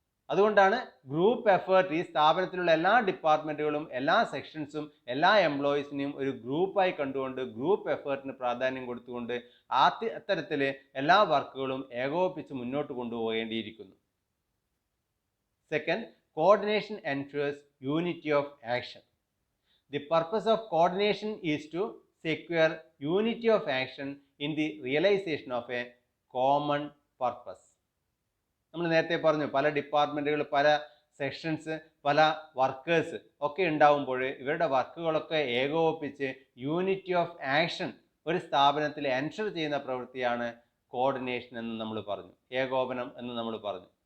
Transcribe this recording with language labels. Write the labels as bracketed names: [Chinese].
[Malayalam] അതുകൊണ്ടാണ് group effort ഈ സ്ഥാപനത്തിലുള്ള എല്ലാ ഡിപ്പാർട്ട്മെൻറ്റുകളും എല്ലാ സെക്ഷൻസും എല്ലാ എംപ്ലോയീസിനെയും ഒരു ഗ്രൂപ്പായി കണ്ടുകൊണ്ട് ഗ്രൂപ്പ് എഫേർട്ടിന് പ്രാധാന്യം കൊടുത്തുകൊണ്ട് അത്തരത്തിൽ എല്ലാ വർക്കുകളും ഏകോപിപ്പിച്ച് മുന്നോട്ട് കൊണ്ടുപോകേണ്ടിയിരിക്കുന്നു. Second, [English] coordination ensures unity of action. The purpose of coordination is to secure unity of action in the realization of a common purpose. [Malayalam] നമ്മൾ നേരത്തെ പറഞ്ഞു, പല ഡിപ്പാർട്ട്മെൻറ്റുകൾ, പല സെക്ഷൻസ്, പല വർക്കേഴ്സ് ഒക്കെ ഉണ്ടാവുമ്പോൾ ഇവരുടെ വർക്കുകളൊക്കെ ഏകോപിപ്പിച്ച് [English] unity of action [Malayalam] ഒരു സ്ഥാപനത്തിൽ എൻഷുർ ചെയ്യുന്ന പ്രവൃത്തിയാണ് കോർഡിനേഷൻ എന്ന് നമ്മൾ പറഞ്ഞു, ഏകോപനം എന്ന് നമ്മൾ പറഞ്ഞു.